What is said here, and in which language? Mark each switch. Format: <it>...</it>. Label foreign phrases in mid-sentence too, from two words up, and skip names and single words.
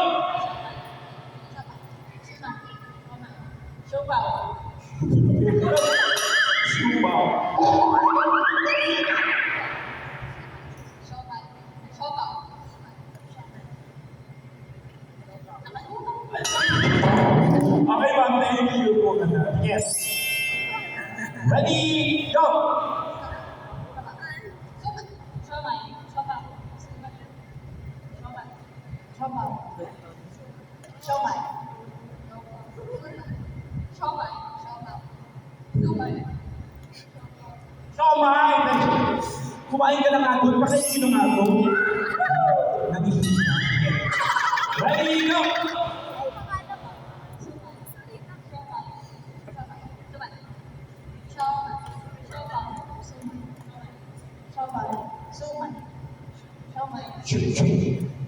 <tl>Siopaw. Sumaw. Siopaw. Siopaw.</tl> <en>Okay, ma'am, thank you po. Yes. Ready, go!</en> <tl>Siomay. Siopaw. Siomay. Siopaw. Siomay. Siomay. Siopaw. Siomay. Siomay! Kumain ka ng agod, pakain ka ng agod. Nagiging na.</tl> <en>Ready, go! Shoot, shoot.</en>